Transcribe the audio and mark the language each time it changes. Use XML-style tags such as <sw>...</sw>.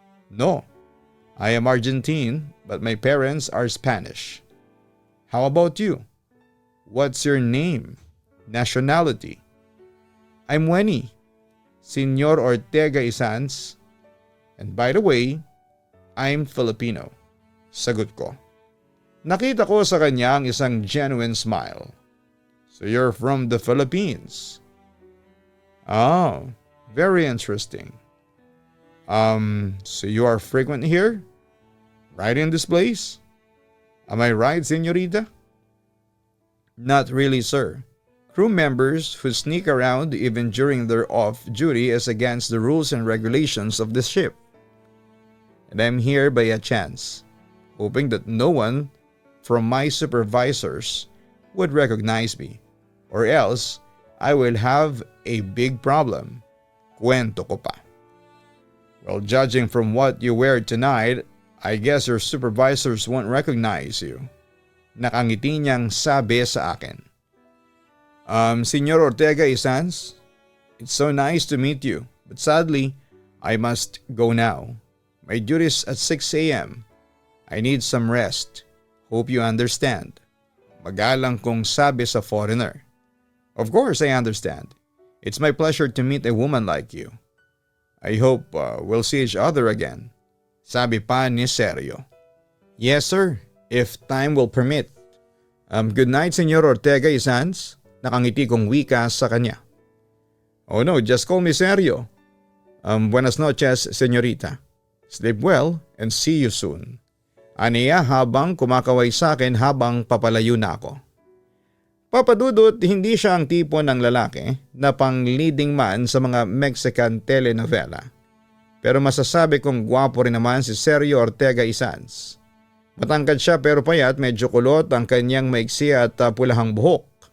<en>No, I am Argentine but my parents are Spanish. How about you? What's your name? Nationality? I'm Wenny. Senyor Ortega y Sanz. And by the way, I'm Filipino.</en> <tl>Sagot ko. Nakita ko sa kanya ang isang genuine smile.</tl> <en>So you're from the Philippines? Oh, very interesting. So you are frequent here? Right in this place? Am I right, senyorita? Not really, sir. Crew members who sneak around even during their off duty is against the rules and regulations of this ship. And I'm here by a chance, hoping that no one from my supervisors would recognize me, or else I will have a big problem.</en> <tl>Kwento ko pa.</tl> <en>Well, judging from what you wear tonight, I guess your supervisors won't recognize you.</en> <tl>Nakangiti niyang sabi sa akin.</tl> <en>Senyor Ortega y Sanz, it's so nice to meet you, but sadly, I must go now. My duty's at 6 a.m. I need some rest. Hope you understand.</en> <tl>Magalang kong sabi sa foreigner.</tl> <en>Of course I understand. It's my pleasure to meet a woman like you. I hope we'll see each other again.</en> <tl>Sabi pa ni Sergio.</tl> <en>Yes sir, if time will permit. Good night Senyor Ortega y Sanz.</en> <tl>Nakangiti kong wika sa kanya.</tl> <en>Oh no, just call me Sergio.</en> <es>Buenas noches senyorita.</es> <en>Sleep well and see you soon.</en> <tl>Aniya habang kumakaway sa akin habang papalayo na ako. Papa Dudut, hindi siya ang tipo ng lalaki na pang leading man sa mga Mexican telenovela. Pero masasabi kong gwapo rin naman si Sergio Ortega y Sanz. Matangkad siya pero payat, medyo kulot ang kanyang maiksi at pulahang buhok.</tl>